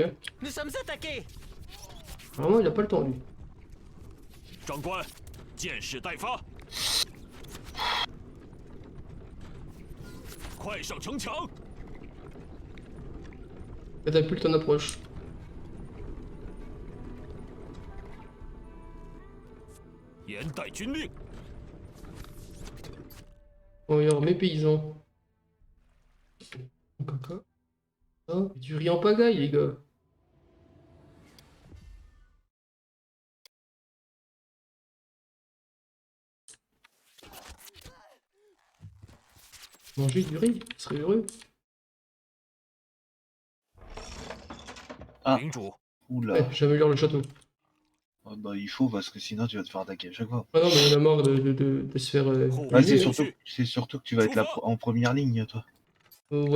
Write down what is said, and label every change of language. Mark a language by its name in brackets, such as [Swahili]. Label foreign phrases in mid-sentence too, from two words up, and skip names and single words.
[French] Hein. Nous sommes attaqués! Vraiment, il a pas le temps, lui. [Chinese] 长官，箭矢待发，快上城墙！ [French] Catapulte en approche. [Chinese] « 严待军令。 [French] Oh, alors, mes paysans. Caca. Ah, du riz en pagaille, les gars. Manger du riz, je serais heureux. Ah. [Chinese] 领主， [French] Oula. Ouais, j'améliore le château. Ah bah il faut parce que sinon tu vas te faire attaquer à chaque fois. Ah non, mais il en a marre de se faire. Bah, griller, c'est surtout que tu vas être en première ligne, toi. Ouais.